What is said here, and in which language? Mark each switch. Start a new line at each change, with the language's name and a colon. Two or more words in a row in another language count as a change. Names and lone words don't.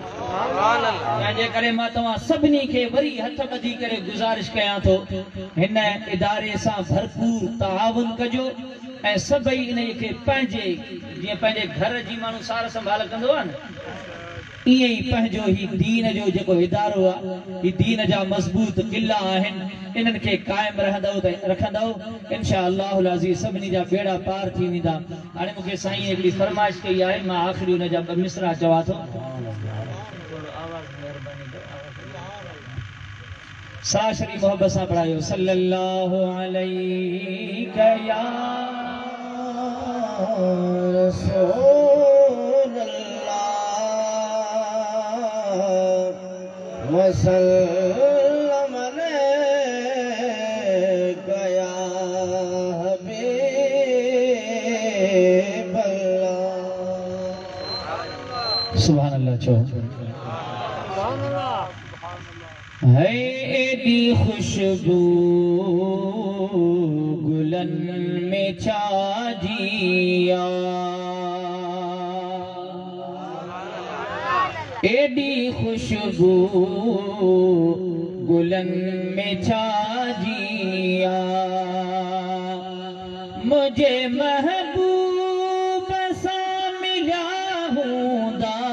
Sindhi: तंहिंजे करे मां तव्हां सभिनी खे वरी हथ ॿधी करे गुज़ारिश कयां थो, हिन इदारे सां भरपूर ताउन कजो ऐं सभई इन खे पंहिंजे, जीअं पंहिंजे घर जी माण्हू सार संभाल कंदो आहे न, ईअं ई पंहिंजो ही दीन जो जेको इदारो आहे, ही दीन जा मज़बूत किला आहिनि, इन्हनि खे क़ाइम रखंदव
Arabic: إن شاء الله العزيز
Sindhi: सभिनी जा बेड़ा पार थी वेंदा। हाणे मूंखे साईं हिकिड़ी फरमाइश कई आहे, मां आख़िरी हुन जा ॿ मिसरा चवां थो। सा शरीफ़ मोहब्बत सां पढ़ायो।
Arabic: صلى الله عليك يا رسول الله وسلم عليك يا حبيب الله. سبحان الله चो।
Saraiki: है एडी खुशबू गुलन में छाजिया, एडी खुशबू गुलन में छाजिया, मुझे महबूब सा मिला हूंदा,